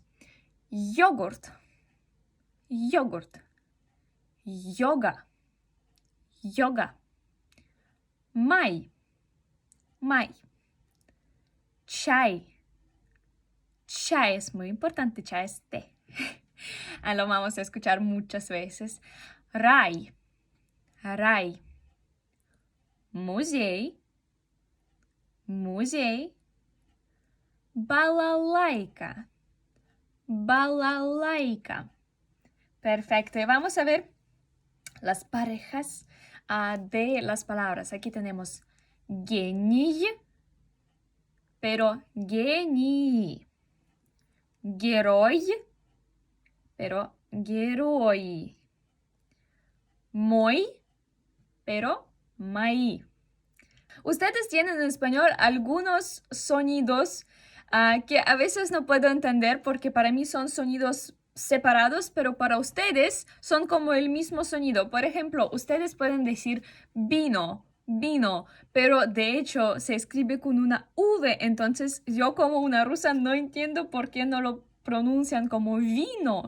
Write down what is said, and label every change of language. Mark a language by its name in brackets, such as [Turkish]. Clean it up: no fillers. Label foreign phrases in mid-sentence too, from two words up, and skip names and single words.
[Spanish] Yogurt, yogurt, yoga, yoga, [Russian] май, май, [Spanish] chai. Chai es muy importante, chai es té. Lo vamos a escuchar muchas veces. [Russian] Рай, рай. Музей, музей. Балалайка, балалайка. [Spanish] Perfecto. Y vamos a ver las parejas de las palabras. Aquí tenemos гений, pero гений. [Russian] Герой, pero герой. Мой, pero мои. [Spanish] Ustedes tienen en español algunos sonidos que a veces no puedo entender porque para mí son sonidos separados, pero para ustedes son como el mismo sonido. Por ejemplo, ustedes pueden decir vino, vino, pero de hecho se escribe con una V, entonces yo como una rusa no entiendo por qué no lo pronuncian como vino.